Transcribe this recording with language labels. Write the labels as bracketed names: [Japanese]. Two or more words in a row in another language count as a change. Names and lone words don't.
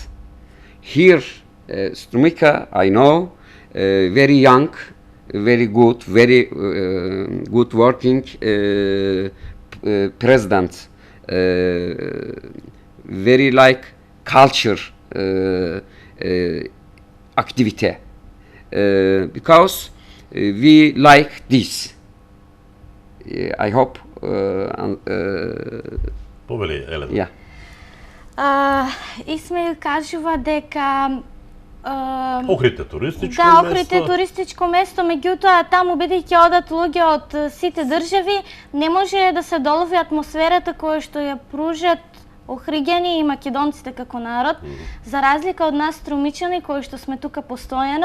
[English] Here, Strumica, I know, very young, very good, very good working president, very like culture activity, because we like this. I hope. [Macedonian] Повели, Елена. Yeah. Исмаил кажува дека Охрид е туристичко да, место. Охрид е туристичко место, меѓутоа таму бидејќи одат луѓе од сите држави, не може да се долови атмосферата која што ја пружат Охриѓани и македонците како народ, за разлика од нас струмичани кои што сме тука постојано.